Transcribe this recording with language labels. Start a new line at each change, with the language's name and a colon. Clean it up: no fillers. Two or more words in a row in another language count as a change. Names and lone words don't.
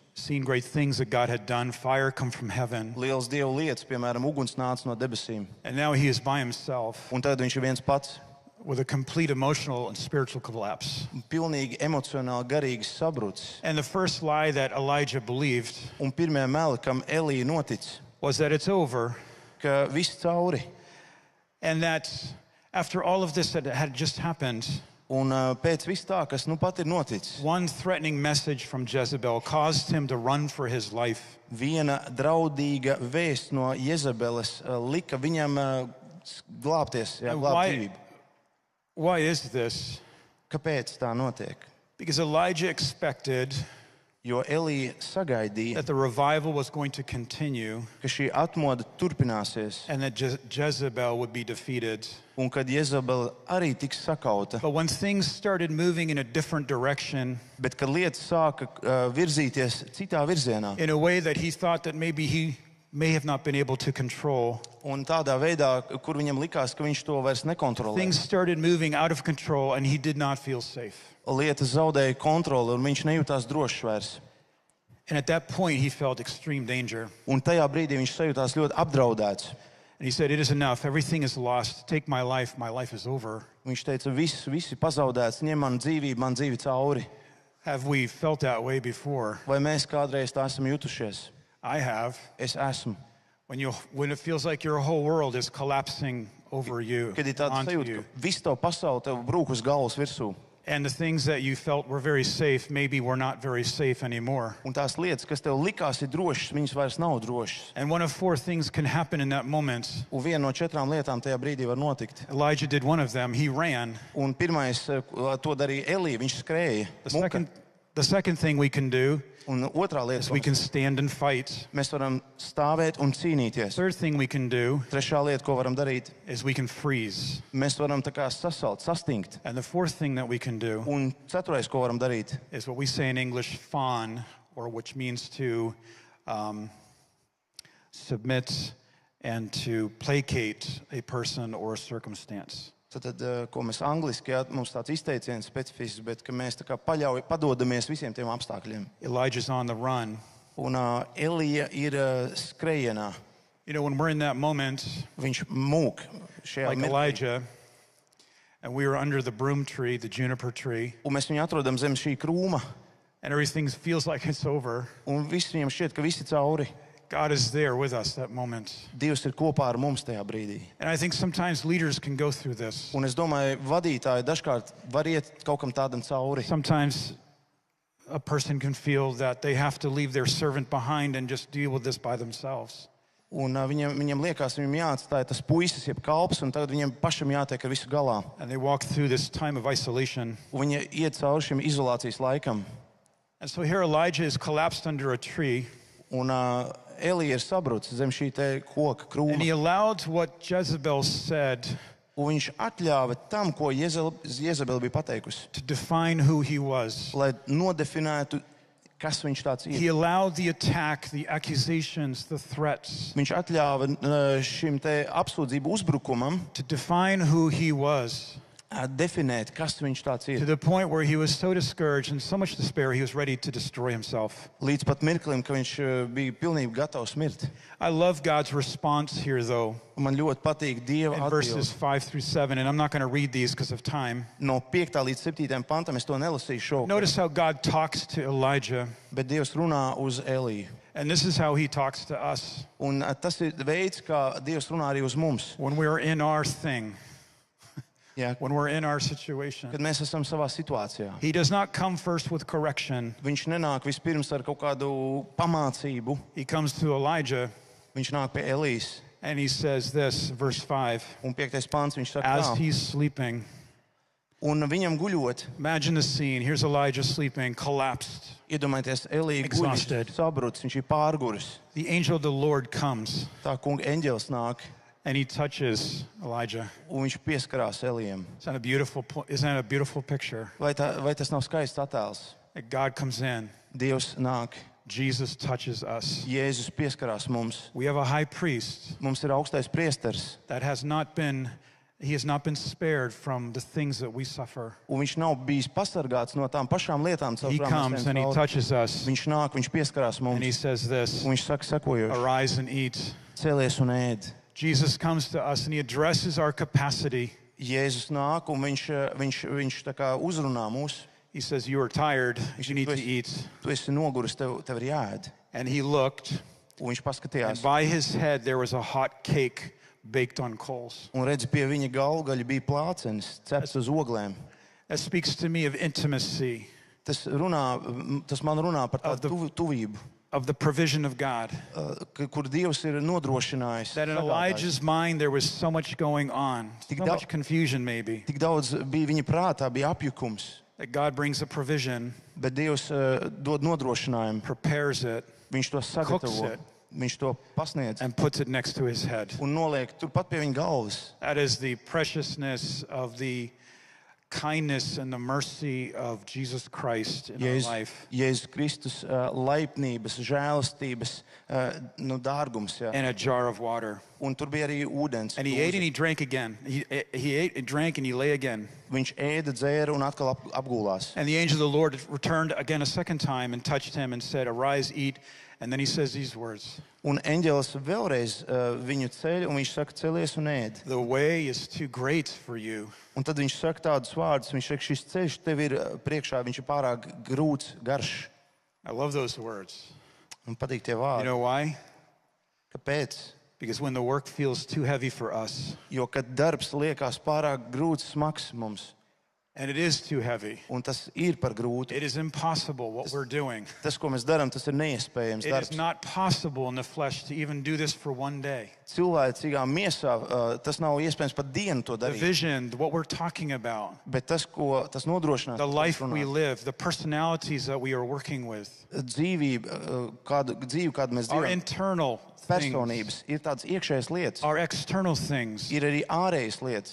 English: seen great things that God had done, fire come from heaven.
Latvian: liels Dieva lietas, piemēram, uguns nāca no debesīm.
English: And now he is by himself
Latvian: Un tad viņš ir viens pats,
English: with a complete emotional and spiritual collapse.
Latvian: pilnīgi emocionāli garīgs sabrucis.
English: And the first lie that Elijah believed
Latvian: Un pirmie meli, kam Elija notic,
English: was that it's over,
Latvian: ka viss cauri.
English: and that after all of this that had just happened,
Latvian: Un pēc viss tā, kas nu pat ir noticis,
English: one threatening message from Jezebel caused him to run for his life.
Latvian: viena draudīga vēsts no Jezabeles lika viņam glābties, glābt dzīvību.
English: Why is this?
Latvian: Kāpēc tā notiek?
English: Because Elijah expected
Latvian: Jo Elija sagaidīja,
English: that the revival was going to continue
Latvian: ka šī atmoda turpināsies
English: and that Jezebel would be defeated.
Latvian: un kad Jezabele arī tiks sakauta.
English: But when things started moving in a different direction,
Latvian: Bet kad lietas sāka virzīties citā virzienā,
English: in a way that he thought that maybe he may have not been able to control.
Latvian: Un tādā veidā, kur viņam likās, ka viņš to vairs nekontrolē.
English: Things started moving out of control and he did not feel safe.
Latvian: Lietas zaudēja kontroli un viņš nejūtās drošs vairs.
English: And at that point he felt extreme danger.
Latvian: Un tajā brīdī viņš sajūtās ļoti apdraudēts.
English: And he said, it is enough, everything is lost, take my life is over.
Latvian: Viņš teica, viss ir pazaudēts, ņem man dzīvi cauri.
English: Have we felt that way before?
Latvian: Vai mēs kādreiz tā esam jutušies?
English: I have.
Latvian: Es esmu.
English: When it feels like your whole world is collapsing over you,
Latvian: Kad ir tāds
English: onto
Latvian: sajūta,
English: you.
Latvian: ka viss tev pasaule tev brūk uz galvas virsū.
English: And the things that you felt were very safe, maybe were not very safe anymore.
Latvian: Un tās lietas, kas tev likās ir drošas, viņas vairs nav drošas.
English: And one of four things can happen in that moment.
Latvian: Un viena no 4 lietām tajā brīdī var notikt.
English: Elijah did one of them. He ran.
Latvian: Un pirmais, to darīja Elija, viņš skrēja.
English: The second thing we can do
Latvian: Un otrā lieta,
English: is we can stand and fight.
Latvian: mēs varam stāvēt un cīnīties.
English: Third thing we can do
Latvian: Trešā lieta, ko varam darīt,
English: is we can freeze.
Latvian: mēs varam tā kā sasalt, sastingt.
English: And the fourth thing that we can do
Latvian: Un ceturtais, ko varam darīt,
English: is what we say in English, fawn, or which means to submit and to placate a person or a circumstance.
Latvian: tad, ko mēs angliski, mums tāds izteiciens specifisks, bet ka mēs tā kā padodamies visiem tiem apstākļiem.
English: Elijah's on the run.
Latvian: Un Elija ir skrejienā.
English: You know, when we're in that moment,
Latvian: Viņš mūk šajā
English: like
Latvian: mirklī.
English: Elijah, and we were under the broom tree, the juniper tree,
Latvian: Un mēs viņu atrodam zem šī krūma.
English: and everything feels like it's over.
Latvian: Un viss viņam šķiet, ka viss ir cauri.
English: God is there with us that moment.
Latvian: Dievs ir kopā ar mums tajā brīdī.
English: And I think sometimes leaders can go through this.
Latvian: Un es domāju, vadītāji dažkārt var iet kaut kam tādam cauri.
English: Sometimes a person can feel that they have to leave their servant behind and just deal with this by themselves.
Latvian: Un viņam liekas, viņam jāatstāj tas puisis, jeb kalps, un tagad viņam pašam jātiek ar visu galā.
English: And they walk through this time of isolation.
Latvian: Un viņi iet cauri šim izolācijas laikam.
English: And so here Elijah is collapsed under a tree,
Latvian: Un Elija ir sabrucis zem šī te koka
English: and he
Latvian: krūma.
English: allowed what Jezebel said
Latvian: Un viņš atļāva tam, ko Jezebela bija pateikusi,
English: to define who he was.
Latvian: lai nodefinētu, kas viņš tāds
English: He
Latvian: ir.
English: allowed the attack, the accusations, the threats
Latvian: Viņš atļāva šim te apsūdzību uzbrukumam
English: to define who he was,
Latvian: definēt, kas viņš tāds
English: to
Latvian: ir.
English: the point where he was so discouraged and so much despair he was ready to destroy himself.
Latvian: Līdz pat mirklim, ka viņš bija pilnīgi gatavs mirt.
English: I love God's response here, though,
Latvian: Un man ļoti patīk Dieva
English: in verses
Latvian: atbilde.
English: 5 through 7, and I'm not going to read these because of time.
Latvian: No 5. līdz 7. pantam es to nelasīšu šovakar,
English: Notice how God talks to Elijah,
Latvian: bet Dievs runā uz Eliju.
English: and this is how he talks to us
Latvian: Un tas ir veids, kā Dievs runā arī uz mums.
English: when we're in our thing,
Latvian: Jā,
English: when we're in our situation.
Latvian: kad mēs esam savā situācijā.
English: He does not come first with correction.
Latvian: Viņš nenāk vispirms ar kaut kādu pamācību.
English: He comes to Elijah
Latvian: Viņš nāk pie Elijas.
English: and he says this, verse 5,
Latvian: Un 5. pāns viņš saka,
English: as
Latvian: tā.
English: he's sleeping.
Latvian: Un viņam guļot,
English: Imagine the scene. Here's Elijah sleeping, collapsed.
Latvian: iedomājieties, Elija
English: Exhausted.
Latvian: guļ, sabrucis, viņš ir pārguris.
English: The angel of the Lord comes
Latvian: Tā kunga eņģelis nāk,
English: and he touches Elijah.
Latvian: un viņš pieskarās Elijam.
English: Isn't that a beautiful picture?
Latvian: Vai tas nav skaists attēls?
English: That God comes in,
Latvian: Dievs nāk,
English: Jesus touches us.
Latvian: Jēzus pieskarās mums.
English: We have a high priest
Latvian: Mums ir augstais priesteris,
English: that has not been spared from the things that we suffer.
Latvian: un viņš nav bijis pasargāts no tām pašām lietām, caur
English: He
Latvian: kurām mēs
English: comes
Latvian: ejam
English: and he
Latvian: cauri.
English: touches us,
Latvian: Viņš nāk, viņš pieskarās
English: and he
Latvian: mums,
English: says this,
Latvian: un viņš saka sekojoši:
English: arise and eat.
Latvian: cēlies un ēd.
English: Jesus comes to us and he addresses our capacity.
Latvian: Jēzus nāk, un viņš tā kā uzrunā mūs.
English: He says, you are tired, you need to
Latvian: Tu
English: eat.
Latvian: Tu esi noguris, tev ir jāēd.
English: And he looked,
Latvian: Un viņš
English: and
Latvian: paskatījās,
English: by his head there was a hot cake baked on coals.
Latvian: un redz, pie viņa galvgaļa bija plācenis, cepts uz oglēm.
English: That speaks to me of intimacy,
Latvian: Tas man runā par tādu tuvību,
English: of the provision of God.
Latvian: kur Dievs ir nodrošinājis.
English: That in
Latvian: sagādājis.
English: Elijah's mind there was so much going on, so much confusion maybe,
Latvian: Tik daudz bija viņa prātā, bija apjukums,
English: that God brings a provision,
Latvian: bet Dievs dod nodrošinājumu.
English: prepares it,
Latvian: Viņš to
English: Cooks
Latvian: sagatavo,
English: it.
Latvian: viņš to pasniedz
English: and puts it next to his head.
Latvian: un noliek turpat pie viņa galvas.
English: That is the preciousness of the kindness and the mercy of Jesus Christ in our life.
Latvian: Jēzus Kristus laipnības, žēlastības dārgums. Ja.
English: And a jar of water.
Latvian: Un tur bija arī ūdens.
English: And he ate and he drank again. He ate and drank and he lay again.
Latvian: Viņš ēda, dzēra un atkal apgulās.
English: And the angel of the Lord returned again a second time and touched him and said, "Arise, eat." And then he says these words.
Latvian: Un eņģelis vēlreiz viņu ceļ, un viņš saka, celies un ēd.
English: The way is too great for you.
Latvian: Un tad viņš saka tādus vārdus, viņš saka, šis ceļš tev ir priekšā, viņš ir pārāk grūts, garš.
English: I love those words.
Latvian: Un patīk tie
English: You
Latvian: vārdi.
English: know why?
Latvian: Kāpēc?
English: Because when the work feels too heavy for us,
Latvian: Jo, kad darbs liekas pārāk grūts, smags mums,
English: and it is too heavy,
Latvian: un tas ir par grūtu,
English: it is impossible what we're doing.
Latvian: tas, ko mēs darām, tas ir neiespējams
English: It is
Latvian: darbs.
English: not possible in the flesh to even do this for one day.
Latvian: Cilvēcīgā miesā tas nav iespējams pat dienu to
English: The
Latvian: darīt.
English: vision, what we're talking about,
Latvian: Bet tas, ko tas nodrošinās,
English: the
Latvian: ko
English: life
Latvian: mēs
English: we
Latvian: runājam,
English: live, the personalities that we are working with,
Latvian: dzīvi, kādu mēs
English: our
Latvian: dzīvojam,
English: internal things,
Latvian: personības, ir tādas iekšējas lietas,
English: our external things.
Latvian: ir arī ārējas lietas.